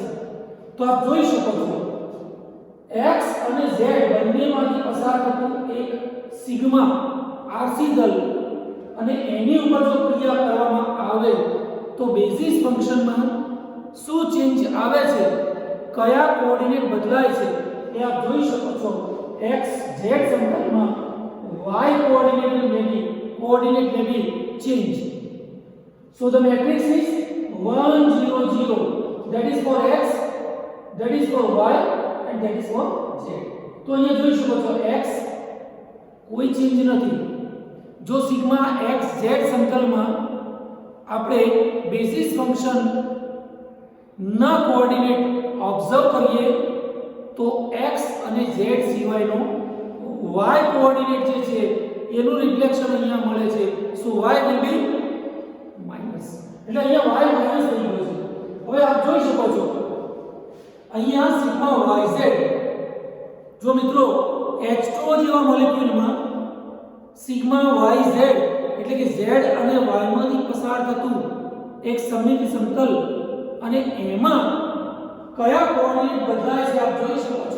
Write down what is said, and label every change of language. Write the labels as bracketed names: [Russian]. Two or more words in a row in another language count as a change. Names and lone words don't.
[Gujarati] તો આપ જોઈ શકો છો x અને z બંનેમાંથી પસાર થતું એક સિગ્મા આરસી દળ અને એની ઉપર જો ક્રિયા કરવામાં આવે તો [English] basis functionમાં [Gujarati] શું ચેન્જ આવે છે, કયા કોઓર્ડિનેટ બદલાય છે એ આપ જોઈ શકો છો। [English] x z સમતલમાં y coordinate may be changed। So the matrix is 1 0 0, that is for x, that is for y and that is for z। [Gujarati] तो અહીંયા જોઈ શકો છો x કોઈ ચેન્જ નથી। જો સિગ્મા x z સમતલમાં આપણે [English] basis function [Gujarati] ના કોઓર્ડિનેટ ઓબ્ઝર્વ કરીએ તો x અને z સિવાયનો y કોઓર્ડિનેટ જે છે એનું રિફ્લેક્શન અહીંયા મળે છે। સો [English] y will be [Gujarati] માઈનસ, એટલે અહીંયા y માઈનસ થઈ ગયો છે। હવે આપ જોઈ શકો છો અહીંયા સિગ્મા yz જો મિત્રો H2O જેવા મોલેક્યુલમાં સિગ્મા yz એટલે કે z અને y માંથી પસાર થતું એક સમમિતિ સમતલ અને એમાં કયા કોઓર્ડિનેટ બદલાય છે આપ જોઈ શકો છો।